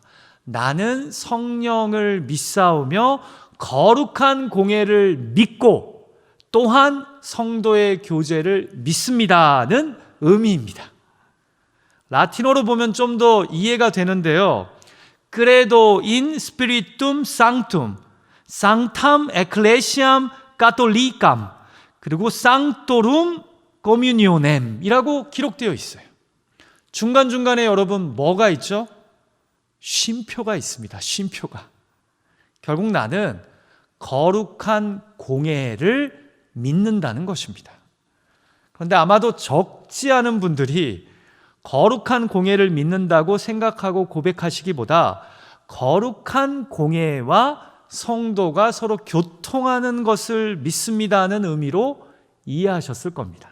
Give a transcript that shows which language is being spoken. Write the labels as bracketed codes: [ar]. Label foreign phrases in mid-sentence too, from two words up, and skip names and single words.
[ko] 나는 성령을 믿사오며 거룩한 공예를 믿고 또한 성도의 교제를 믿습니다는 의미입니다. 라틴어로 보면 좀 더 이해가 되는데요, [la] credo in spiritum sanctum, sanctam ecclesiam catholicam, 그리고 sanctorum communionem [ko] 이라고 기록되어 있어요. 중간중간에 여러분 뭐가 있죠? 쉼표가 있습니다. 쉼표가. 결국 나는 거룩한 공예를 믿는다는 것입니다. 그런데 아마도 적지 않은 분들이 거룩한 공예를 믿는다고 생각하고 고백하시기보다 거룩한 공예와 성도가 서로 교통하는 것을 믿습니다는 의미로 이해하셨을 겁니다.